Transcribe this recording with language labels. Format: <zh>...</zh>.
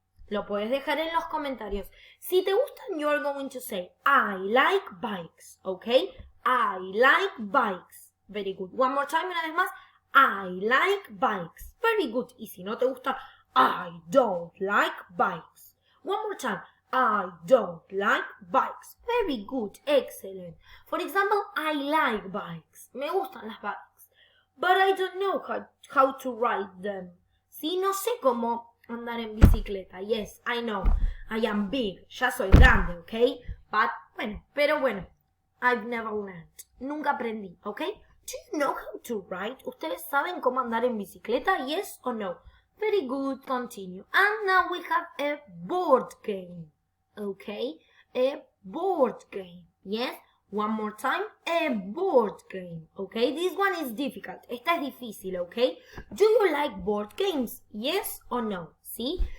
<es>Lo puedes dejar en los comentarios. Si te gustan,</es> <en>you are going to say, I like bikes, okay? I like bikes. Very good. One more time,</en> <es>una vez más.</es> <en>I like bikes. Very good.</en> <es>Y si no te gustan,</es> <en>I don't like bikes. One more time. I don't like bikes. Very good. Excellent. For example, I like bikes.</en> <es>Me gustan las bikes.</es> <en>But I don't know how to ride them.</en> <es>Sí, no sé cómo andar en bicicleta.</es> <en>Yes, I know. I am big.</en> <es>Ya soy grande, ¿ok? Pero bueno.</es> <en>I've never learned.</en> <es>Nunca aprendí,</es> <en>¿ok? Do you know how to ride?</en> <es>¿Ustedes saben cómo andar en bicicleta?</es> <en>Yes or no? Very good. Continue. And now we have a board game. Okay, a board game. Yes, one more time, a board game. Okay, this one is difficult.</en> <es>Esta es difícil,</es> <en>okay? Do you like board games? Yes or no? ¿Sí?</en>